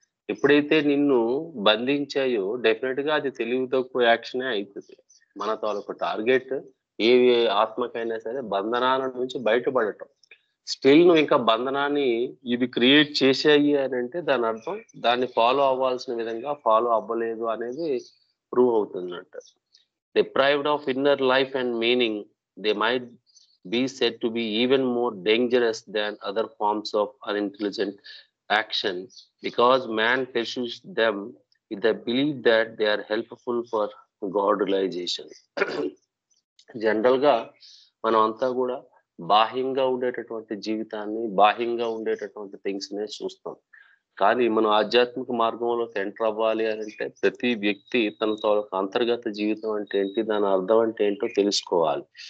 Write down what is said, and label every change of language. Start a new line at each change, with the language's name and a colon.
Telugu: ఎప్పుడైతే నిన్ను బంధించాయో డెఫినెట్ గా అది తెలివి తక్కువ యాక్షనే అవుతుంది. మన తాలూకు టార్గెట్ ఏ ఆత్మకైనా సరే బంధనాల నుంచి బయటపడటం. స్టిల్ నువ్వు ఇంకా బంధనాన్ని ఇవి క్రియేట్ చేసాయి అని అంటే దాని అర్థం దాన్ని ఫాలో అవ్వాల్సిన విధంగా ఫాలో అవ్వలేదు అనేది ప్రూవ్ అవుతుందంట.
English: Deprived of inner life and meaning, they might be said to be even more dangerous than other forms of unintelligent action because man pursues them with the belief that they are helpful for God realization.
Telugu: General గా మనం అంతా కూడా బాహ్యంగా ఉండేటటువంటి జీవితాన్ని బాహ్యంగా ఉండేటటువంటి things నే చూస్తాం. కానీ మనం ఆధ్యాత్మిక మార్గంలోకి ఎంటర్ అవ్వాలి అని అంటే ప్రతి వ్యక్తి తన అంతర్గత జీవితం అంటే ఏంటి, దాని అర్థం అంటే ఏంటో తెలుసుకోవాలి.